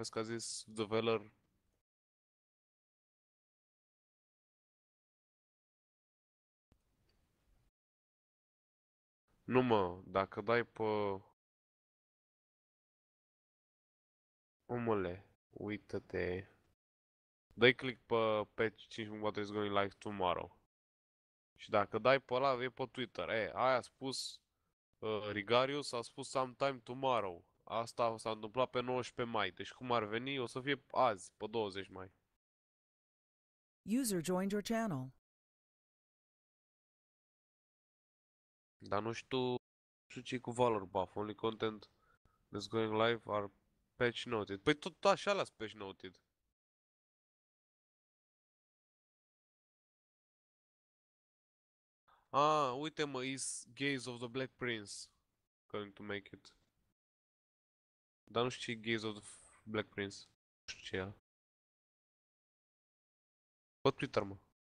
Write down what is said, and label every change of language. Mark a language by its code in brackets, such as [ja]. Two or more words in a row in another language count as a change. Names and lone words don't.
[ro] Vezi că a zis The Veller. Nu mă, dacă dai pe... Omule, uită-te. Dai click pe [en] patch 5.4 is going live tomorrow. [ro] Și dacă dai pe ăla, e pe Twitter. Aia a spus Rigarius, a spus [en] sometime tomorrow. [ro] Asta s-a întâmplat pe 19 mai. Deci cum ar veni, o să fie azi, pe 20 mai. [en] User joined your channel. [ro] Dar nu știu ce cu Valor buff. [en] Only content that's going live are patch noted. [ro] Păi tot așa las [en] patch noted. [ro] Ah, uite mă, [en] is Gaze of the Black Prince going to make it. [ro] Dar nu știu ce e Gaze of the Black Prince. Nu știu ce e ea. Pe Twitter, mă.